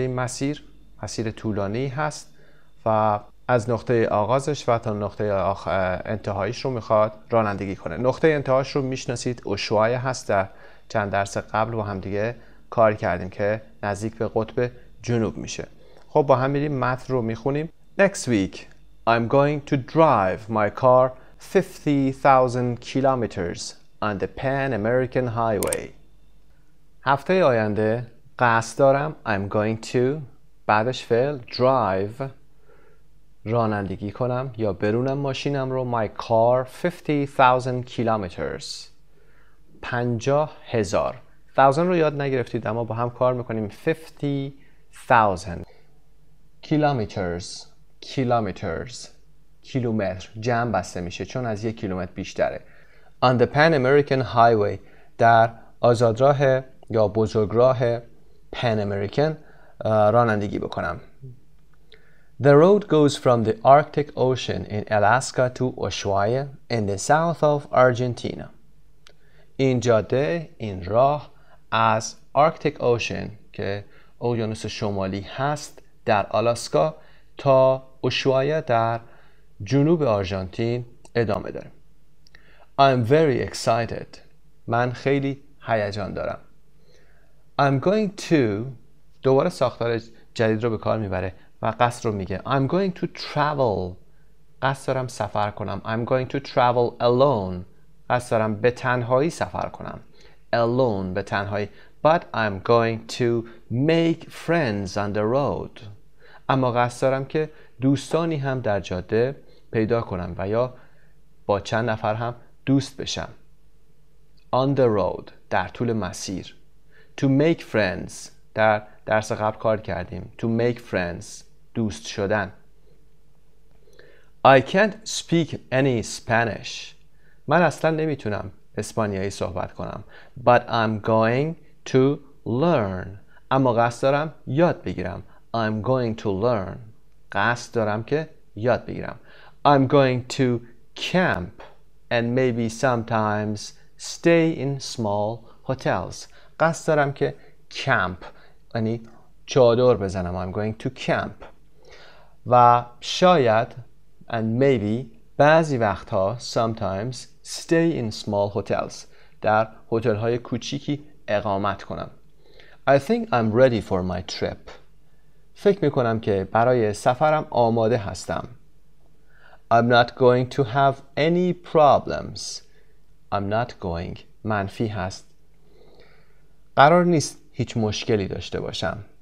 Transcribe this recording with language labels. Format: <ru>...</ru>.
<fa>این مسیر طولانی هست و از نقطه آغازش و تا نقطه انتهایش رو میخواد رانندگی کنه. نقطه انتهاش رو میشناسید، اوشوای هست. در چند درس قبل با هم دیگه کار کردیم که نزدیک به قطب جنوب میشه. خب با هم میریم متن رو میخونیم.</fa> <en>Next week I'm going to drive my car 50,000 kilometers on the Pan American Highway.</en> <fa>هفته آینده قصد دارم</fa> <en>I'm going to</en> <fa>بعدش فعل</fa> <en>drive</en> <fa>رانندگی کنم یا برونم ماشینم رو</fa> <en>my car 50,000 kilometers</en> <fa>50,000 1000 رو یاد نگرفتید اما با هم کار میکنیم 50,000 kilometers کیلومتر جمع بسته میشه چون از 1 کیلومتر بیشتره.</fa> <en>On the Pan American Highway</en> <fa>در آزادراه یا بزرگراه Pan American رانندگی بکنم.</fa> <en>The road goes from the Arctic Ocean in Alaska to Ushuaia in the south of Argentina.</en> <fa>این جاده، این راه از Arctic Ocean که اقیانوس شمالی هست در آلاسکا تا اوشوایا در جنوب آرژانتین ادامه داره.</fa> <en>I'm very excited.</en> <fa>من خیلی هیجان دارم.</fa> <en>I'm going to</en> <fa>دوباره ساختار جدید رو به کار میبره و قصد رو میگه.</fa> <en>I'm going to travel.</en> <fa>قصد دارم سفر کنم.</fa> <en>I'm going to travel alone.</en> <fa>قصد دارم به تنهایی سفر کنم.</fa> <en>Alone</en> <fa>به تنهایی.</fa> <en>But I'm going to make friends on the road.</en> <fa>اما قصد دارم که دوستانی هم در جاده پیدا کنم و یا با چند نفر هم دوست بشم.</fa> <en>On the road</en> <fa>در طول مسیر.</fa> <en>To make friends</en> <fa>در درس قبل کار کردیم.</fa> <en>To make friends</en> <fa>دوست شدن.</fa> <en>I can't speak any Spanish.</en> <fa>من اصلا نمیتونم اسپانیایی صحبت کنم.</fa> <en>But I'm going to learn.</en> <fa>اما قصد دارم یاد بگیرم.</fa> <en>I'm going to learn.</en> <fa>قصد دارم که یاد بگیرم.</fa> <en>I'm going to camp and maybe sometimes stay in small hotels.</en> <fa>قصد دارم که camp یعنی چادر بزنم.</fa> <en>I'm going to camp.</en> <fa>و شاید</fa> <en>and maybe</en> <fa>بعضی وقتها</fa> <en>sometimes stay in small hotels</en> <fa>در هتل های کوچیکی اقامت کنم.</fa> <en>I think I'm ready for my trip.</en> <fa>فکر میکنم که برای سفرم آماده هستم.</fa> <en>I'm not going to have any problems. I'm not going</en> <fa>منفی هست. قرار نیست هیچ مشکلی داشته باشم.</fa>